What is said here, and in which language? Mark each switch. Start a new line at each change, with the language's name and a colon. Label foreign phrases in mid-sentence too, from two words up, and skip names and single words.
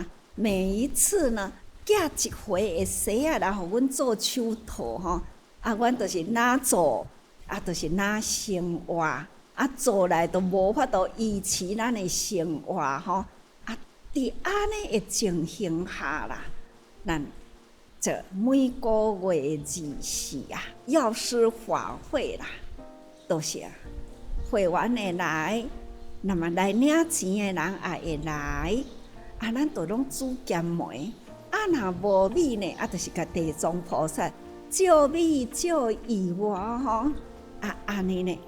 Min Nan Chinese: 每一次呢，寄一回的西啊来互阮做手套吼，阮就是哪做，就是哪生活。做来都无法度维持咱的生活吼，伫安尼的情形下啦，咱这每个月24啊，药师法会啦，都是会员会来，那么来领钱的人也会来，咱都拢煮咸糜，若无米呢，就是甲地藏菩萨借米借油吼，安尼呢。